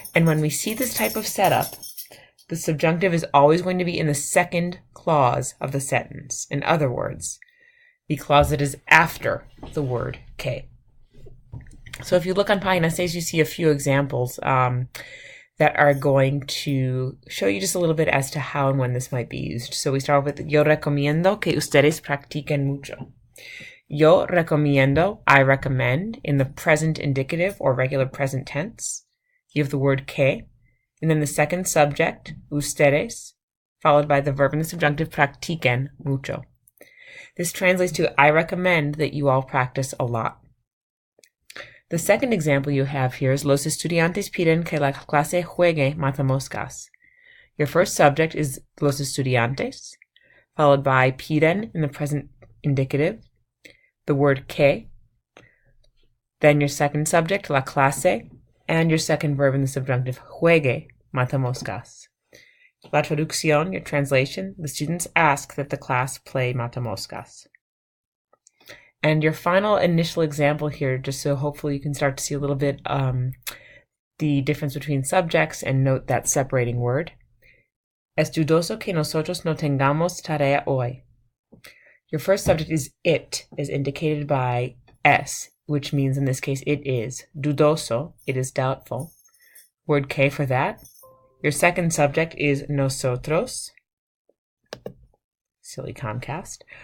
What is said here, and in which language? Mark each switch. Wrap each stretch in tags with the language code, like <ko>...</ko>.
<en>And when we see this type of setup, the subjunctive is always going to be in the second clause of the sentence. In other words, the clause that is after the word que. So if you look on página 6, you see a few examples that are going to show you just a little bit as to how and when this might be used. So we start with,</en> <es>yo recomiendo que ustedes practiquen mucho. Yo recomiendo,</es> <en>I recommend, in the present indicative or regular present tense. You have the word que, and then the second subject, ustedes, followed by the verb in the subjunctive,</en> <es>practiquen mucho.</es> <en>This translates to, I recommend that you all practice a lot. The second example you have here is</en> <es>los estudiantes piden que la clase juegue matamoscas.</es> <en>Your first subject is los estudiantes, followed by piden in the present indicative, the word que, then your second subject, la clase, and your second verb in the subjunctive,</en> <es>juegue matamoscas. La traducción,</es> <en>your translation, the students ask that the class play matamoscas. And your final initial example here, just so hopefully you can start to see a little bit the difference between subjects and note that separating word.</en> <es>Es dudoso que nosotros no tengamos tarea hoy.</es> <en>Your first subject is it, as indicated by es, which means in this case it is. Dudoso, it is doubtful. Word que for that. Your second subject is nosotros. Silly Comcast.</en>